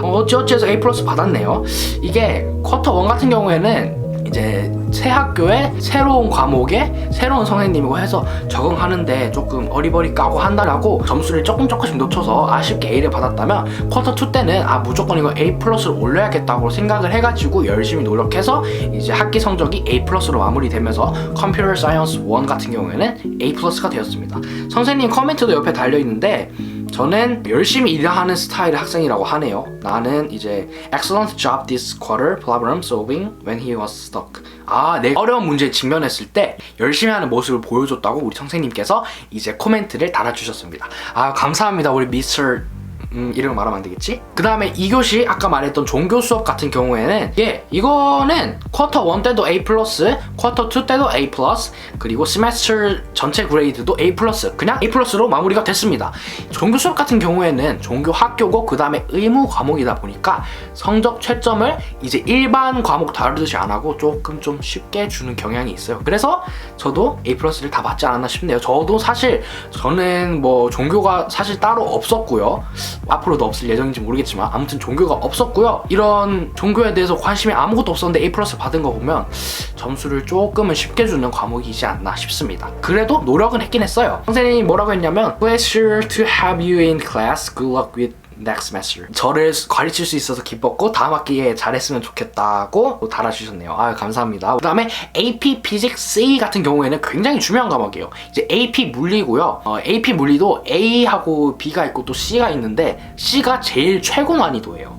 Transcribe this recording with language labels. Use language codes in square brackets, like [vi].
[ko] 어찌어찌해서 A 플러스 받았네요. 이게 쿼터 1 같은 경우에는 이제 새 학교에 새로운 과목에 새로운 선생님이고 해서 적응하는데 조금 어리버리 까고 한다라고 점수를 조금씩 놓쳐서 아쉽게 A를 받았다면, 쿼터 2 때는 무조건 이거 A 플러스를 올려야겠다고 생각을 해가지고 열심히 노력해서 이제 학기 성적이 A 플러스로 마무리되면서 컴퓨터 사이언스 1 같은 경우에는 A 플러스가 되었습니다. 선생님 코멘트도 옆에 달려있는데, 저는 열심히 일하는 스타일의 학생이라고 하네요. 나는 이제 [en] excellent job this quarter problem solving when he was stuck. [ko] 내 어려운 문제에 직면했을 때 열심히 하는 모습을 보여줬다고 우리 선생님께서 이제 코멘트를 달아주셨습니다. 감사합니다, 우리 미스터 이름을 말하면 안 되겠지? 그 다음에 2교시 아까 말했던 종교 수업 같은 경우에는 이거는 쿼터 1 때도 A+, 쿼터 2 때도 A+, 그리고 세메스터 전체 그레이드도 A+, 그냥 A+로 마무리가 됐습니다. 종교 수업 같은 경우에는 종교 학교고 그 다음에 의무 과목이다 보니까 성적 채점을 이제 일반 과목 다루듯이 안 하고 조금 좀 쉽게 주는 경향이 있어요. 그래서 저도 A+를 다 받지 않았나 싶네요. 저도 사실 저는 뭐 종교가 사실 따로 없었고요. 앞으로도 없을 예정인지 모르겠지만 아무튼 종교가 없었고요. 이런 종교에 대해서 관심이 아무것도 없었는데 A+ 받은 거 보면 점수를 조금은 쉽게 주는 과목이지 않나 싶습니다. 그래도 노력은 했긴 했어요. [en] 선생님이 뭐라고 했냐면 Pleasure to have you in class. Good luck with next semester. [ko] 저를 가르칠 수 있어서 기뻤고 다음 학기에 잘했으면 좋겠다고 달아주셨네요. 아유, 감사합니다. 그 다음에 AP Physics C 같은 경우에는 굉장히 중요한 과목이에요. 이제 AP 물리고요. AP 물리도 A하고 B가 있고 또 C가 있는데 C가 제일 최고 난이도예요.